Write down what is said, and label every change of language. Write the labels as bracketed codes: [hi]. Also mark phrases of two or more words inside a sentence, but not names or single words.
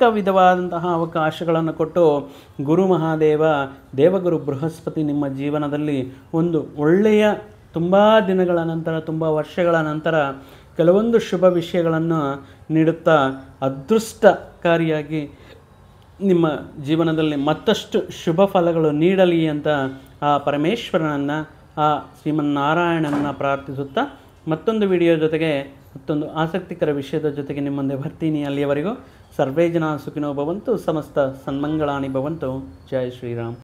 [kn] ವಿಧವಾದಂತಹ ಅವಕಾಶಗಳನ್ನು ಕೊಟ್ಟು ಗುರು ಮಹಾದೇವ, ದೇವಗುರು ಬೃಹಸ್ಪತಿ ನಿಮ್ಮ ಜೀವನದಲ್ಲಿ ಒಂದು ಒಳ್ಳೆಯ ತುಂಬ ದಿನಗಳ ನಂತರ, ತುಂಬ ವರ್ಷಗಳ ನಂತರ ಕೆಲವೊಂದು ಶುಭ ವಿಷಯಗಳನ್ನು ನೀಡುತ್ತಾ ಅದೃಷ್ಟಕಾರಿಯಾಗಿ ನಿಮ್ಮ ಜೀವನದಲ್ಲಿ ಮತ್ತಷ್ಟು ಶುಭ ಫಲಗಳು ನೀಡಲಿ ಅಂತ ಆ ಪರಮೇಶ್ವರನನ್ನು, ಆ ಶ್ರೀಮನ್ನಾರಾಯಣನನ್ನು ಪ್ರಾರ್ಥಿಸುತ್ತಾ ಮತ್ತೊಂದು ವಿಡಿಯೋ ಜೊತೆಗೆ ಮತ್ತೊಂದು ಆಸಕ್ತಿಕರ ವಿಷಯದ ಜೊತೆಗೆ ನಿಮ್ಮ ಮುಂದೆ ಬರ್ತೀನಿ. [sa] ಅಲ್ಲಿಯವರೆಗೂ ಸರ್ವೇ ಜನ ಸುಖಿನೋ ಭವಂತು, ಸಮಸ್ತ ಸನ್ಮಂಗಳಾನಿ ಭವಂತು. [kn] ಜೈ ಶ್ರೀರಾಮ್.